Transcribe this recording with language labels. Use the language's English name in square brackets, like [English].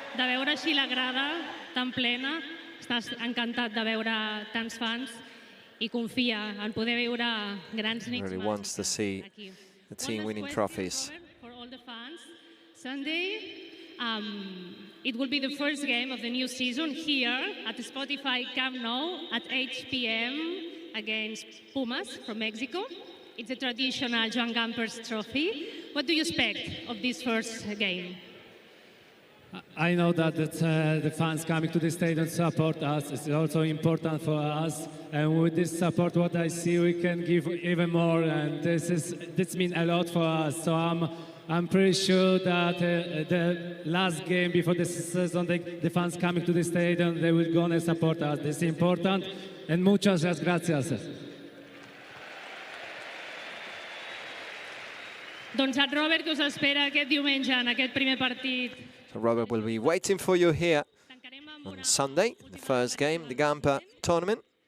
[Catalan] de veure així la grada tan plena. Estàs encantat de veure tants fans i confia en poder veure grans nits [English] Really wants to see the team winning trophies. For all the fans. Sunday, it will be the first game of the new season here at the Spotify Camp Nou at 8 p.m. against Pumas from Mexico. It's a traditional Joan Gamper's trophy. What do you expect of this first game? I know that the fans coming to the stadium support us. It's also important for us. And with this support, what I see, we can give even more. And this means a lot for us. So I'm pretty sure that the last game before the season, the fans coming to the stadium, they will gonna support us. This is important. And [Spanish] muchas gracias. [Catalan] Doncs et Robert, que us espera aquest diumenge en aquest primer partit. [English] So Robert will be waiting for you here on Sunday, the first game, the Gamper tournament.